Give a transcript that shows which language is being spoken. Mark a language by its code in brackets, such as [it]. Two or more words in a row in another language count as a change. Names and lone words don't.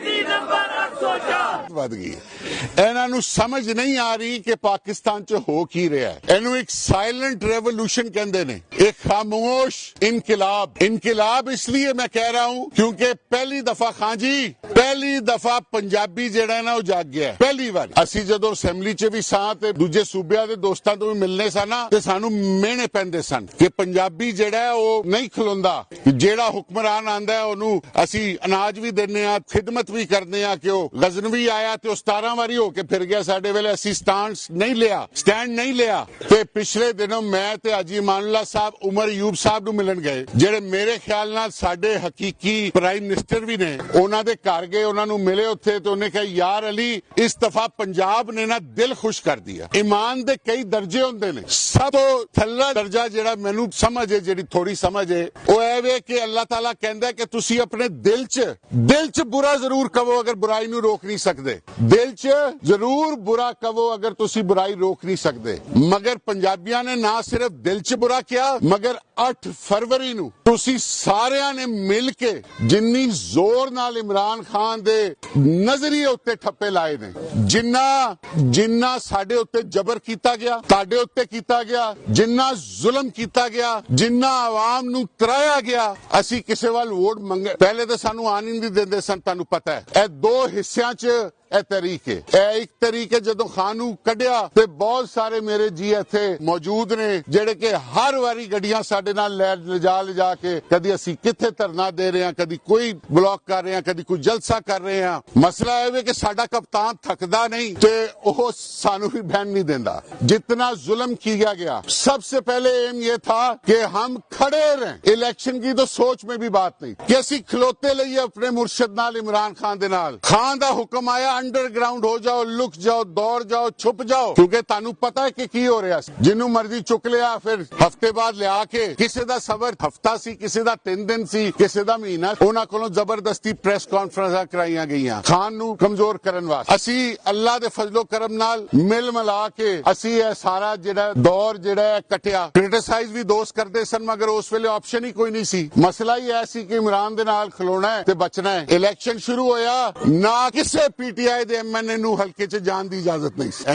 [pa] انہاں نو سمجھ نہیں آ رہی کہ پاکستان چ ہو کی رہا ہے. اینو ایک [en] silent revolution [pa] کہندے نے, ایک خاموش انقلاب. [ur] انقلاب اس لیے میں کہہ رہا ہوں کیونکہ پہلی دفعہ خان جی, پہلی دفعہ پنجابی جڑا ہے نا وہ جاگ گیا ہے. [pa] پہلی بار اسی جدو اسمبلی چ بھی ساں تے دوجے صوبیاں دے دوستاں تو بھی ملنے سا نا, تے سانو مینے پیندے سن کہ پنجابی جڑا ہے وہ نہیں کھلوندا, جیڑا حکمران آندا ہے اونوں اسی اناج بھی دینے آ, خدمت بھی کرنے آ. کہ وہ غزنوی آیا تے 17 واری ہو کے پھر گیا ساڈے ویلے, اسی سٹینڈ نہیں لیا. تے پچھلے دنوں میں تے حاجی امان اللہ صاحب عمر ایوب صاحب نو ملن گئے, جڑے میرے خیال نال ساڈے حقیقی [en] prime minister [pa] بھی نے. انہاں دے گھر گئے, انہاں نو ملے اوتھے تے انہیں کہا یار علی اس دفعہ پنجاب نے نا دل خوش کر دیا. ایمان دے کئی درجے ہوندے نے, سب تو تھلا درجہ جڑا مینوں سمجھ ہے, جڑی تھوڑی سمجھ ہے, وہ اے وے کہ اللہ تعالیٰ کہندا ہے کہ تسی اپنے دل چ برا ضرور کہو اگر برائی نو روک نہیں سکدے, دل چ ضرور برا کہو اگر تسی برائی روک نہیں سکدے. مگر پنجابیاں نے نہ صرف دل چ برا کیا, مگر 8 فروری نو تسی ساریاں نے مل کے جنی زور نال عمران خان دے نظریے اتے ٹھپے لائے نے, جنہ ساڈے اتے جبر کیتا گیا, تاڈے اتے کیتا گیا, جنہ ظلم کیتا گیا, جنہ عوام نو ترایا گیا. اسی کسے وال ووٹ منگے پہلے تے سانو آن ہی نہیں دیندے سن, تانوں پتہ ہے. اے 2 حصیاں چ اے طریق ہے. اے ایک طریق ہے جدو خانو کڈیا تے بہت سارے میرے جی ایتھے موجود نے جڑے کہ ہر واری گڈیاں ساڈے نال لے جا کے کدی اسی کتھے دھرنا دے رہے ہیں, کدی کوئی بلاک کر رہے ہیں, کدی کوئی جلسہ کر رہے ہیں. مسئلہ ہے کہ ساڈا کپتان تھکدا نہیں تے وہ سانو بھی بہن نہیں دیندا. [ur] جتنا ظلم کیا گیا, سب سے پہلے ایم یہ تھا کہ ہم کھڑے رہیں. [pa] الیکشن کی تو سوچ میں بھی بات نہیں کہ اسی کھلوتے لئیے اپنے مرشد نال, عمران خان دے نال. خان دا حکم آیا انڈر گراؤنڈ ہو جاؤ, لک جاؤ, دوڑ جاؤ, چھپ جاؤ, کیونکہ تانوں پتا ہے کہ کی ہو رہا ہے. جنوں مرضی چک لیا, پھر ہفتے بعد لیا کے کسی دا صبر ہفتہ سی, کسی دا 3 دن سی, کسی دا مہینہ. انہاں کولوں زبردستی پریس کانفرنساں کرائیاں گئیاں خان نو کمزور کرن واسطے. اسی اللہ دے فضل و کرم نال مل ملا کے اسی اے سارا جڑا دور جڑا ہے کٹیا. کرٹیسائز بھی دوست کردے سن, مگر اس ویلے آپشن ہی کوئی نہیں سی. مسئلہ ہی ایسی کہ عمران دے نال کھلونا ہے تے بچنا ہے. الیکشن شروع ہویا, نہ کسے پی ٹی آئی دے ایم این اے نو ہلکے چ جان دی اجازت نہیں سی.